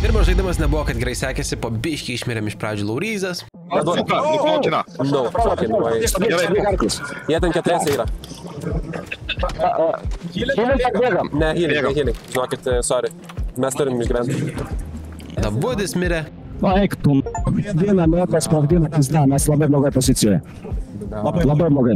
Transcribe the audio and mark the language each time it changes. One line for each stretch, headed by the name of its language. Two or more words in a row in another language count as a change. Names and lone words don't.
Lithuanian: žaidimas nebuvo, kad gerai sekėsi, po biškį išmirėm iš pradžių Lauryzas. Nuplaukina.
English: No, fucking way.
Lithuanian: Jie ten 4 yra. Ne, healing. Žinokit, sorry. Mes turim išgyventi. Dabudis mirė. Eik tu, vieną metą sprogdina, mes labai blogai pozicijoje. Labai blogai.